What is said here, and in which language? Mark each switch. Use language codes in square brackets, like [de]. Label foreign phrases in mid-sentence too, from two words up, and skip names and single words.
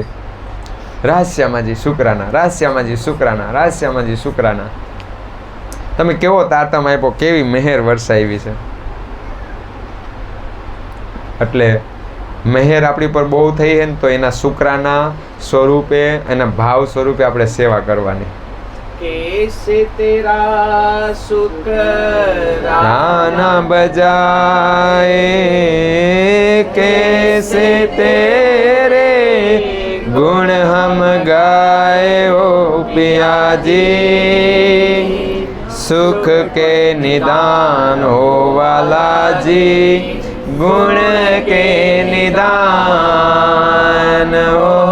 [gu] રાશ્યામાજી શુક્રાના, રાશ્યામાજી શુક્રાના, રાશ્યામાજી શુક્રાના। તમે કેવો તારતમ આપ્યો, કેવી મહેર વરસાવી છે। એટલે મહેર આપણી પર બહુ થઈ છે ને તો એના શુક્રાના સ્વરૂપે, એના ભાવ સ્વરૂપે આપણે સેવા કરવાની। [hi] कैसे तेरा शुक्राना बजाए, कैसे तेरे गुण हम गाए ओ पिया जी, सुख के निदान हो वाला जी, गुण के निदान हो,